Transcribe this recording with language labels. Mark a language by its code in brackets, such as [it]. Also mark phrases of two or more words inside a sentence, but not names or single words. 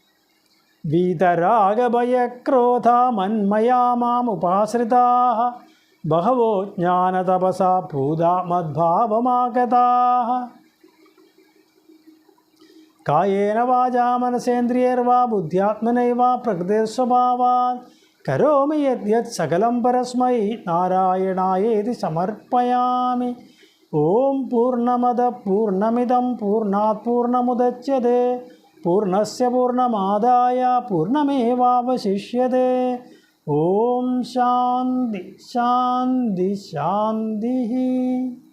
[sa] വീതരാഗഭയക്രോധ മന്മയാ മാമുപാശ്രിതാഃ ബഹവോ ജ്ഞാനതപസാ ഭൂതാ മദ്ഭാവമാഗതാഃ കായേന വാചാ മനസേന്ദ്രിയൈർവാ ബുദ്ധ്യാത്മനൈവ പ്രകൃതിസ്വഭാവാത് കരോമി യദ്യത് സകലം പരസ്മൈ നാരായണായേതി സമർപ്പയാമി. ഓം പൂർണ്ണമദ പൂർണ്ണമിദം പൂർണ്ണാത് പൂർണ്ണമുദച്യത്തെ പൂർണ്ണസ്യ പൂർണ്ണമാദായ പൂർണ്ണമേവാവശിഷ്യത്തെ. ഓം ശാന്തി ശാന്തി ശാന്തി.